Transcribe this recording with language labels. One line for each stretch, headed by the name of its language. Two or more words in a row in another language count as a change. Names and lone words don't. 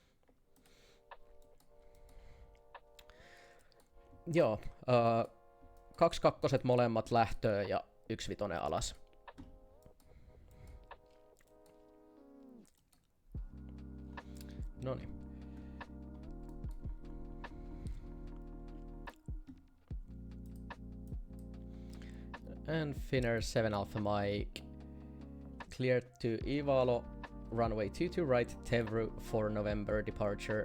Finnish: Joo, 2 kakkoset molemmat lähtöön ja 1 vitonen alas. Noniin.
English: And Finnair 7 Alpha Mike, cleared to Ivalo, runway 22 right, Tevru for November departure.